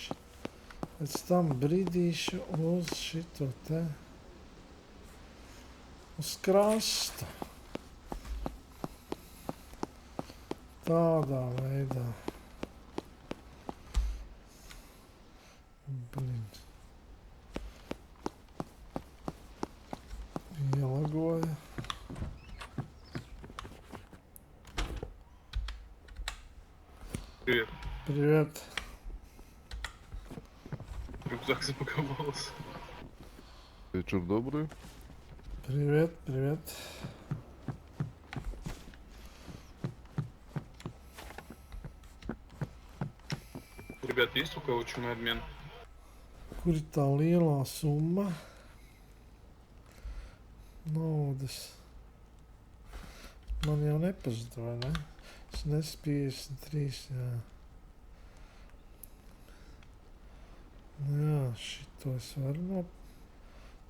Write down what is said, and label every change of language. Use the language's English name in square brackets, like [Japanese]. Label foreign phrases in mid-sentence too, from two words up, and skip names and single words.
[Latvian] Pēc tam bridīšu uz šito te. Uz krastu. Tādā veidā. [Russian] Блин. Елагоя. Привет. Привет. Рюкзак запаковался. Вечер добрый. Привет, привет. Ребят, есть у кого что на обмен? [Latvian] Kur ir tā lielā summa? Naudas. Man jau nepazuda, vai ne? Es nesu 53, jā. Jā, šito es varu nopirkt.